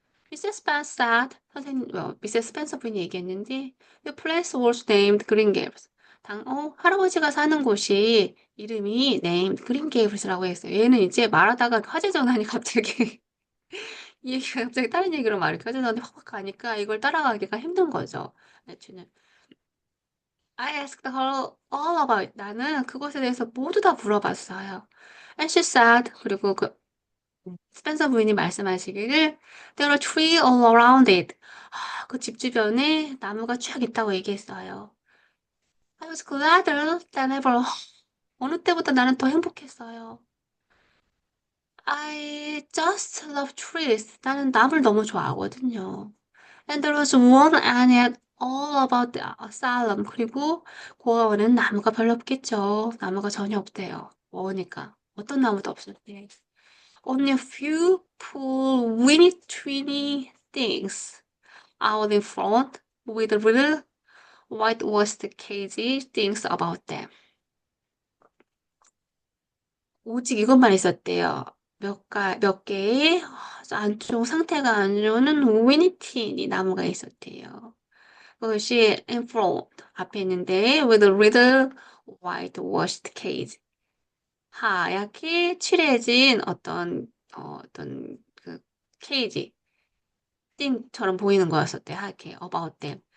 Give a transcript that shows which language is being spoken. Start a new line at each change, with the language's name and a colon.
Korean: 미세스 스펜서 선생님, 미세스 스펜서 분이 얘기했는데,
English: The place was named Green Gables.
Korean: 할아버지가 사는 곳이 이름이 named Green Gables라고 했어요. 얘는 이제 말하다가 화제 전환이 갑자기 이 얘기가 갑자기 다른 얘기로 막 이렇게 화제 전환이 확확 가니까 이걸 따라가기가 힘든 거죠. 저는
English: I asked her all about it.
Korean: 나는 그것에 대해서 모두 다 물어봤어요.
English: And she said,
Korean: 그리고 스펜서 부인이 말씀하시기를
English: There are trees all around it.
Korean: 그 집 주변에 나무가 쫙 있다고 얘기했어요.
English: I was gladder than ever.
Korean: 어느 때보다 나는 더 행복했어요.
English: I just love trees.
Korean: 나는 나무를 너무 좋아하거든요.
English: And there was one ant all about the asylum.
Korean: 그리고 고아원은 나무가 별로 없겠죠. 나무가 전혀 없대요. 뭐니까 어떤 나무도 없었대.
English: Only a few poor weeny tweeny things out in front with little whitewashed cagey things about them.
Korean: 오직 이것만 있었대요. 몇 개의 안쪽 상태가 안 좋은 위니티니 나무가 있었대요. 그것이
English: in front
Korean: 앞에 있는데
English: with a little whitewashed cage
Korean: 하얗게 칠해진 어떤 그 케이지 띵처럼 보이는 거였었대 하얗게
English: about them.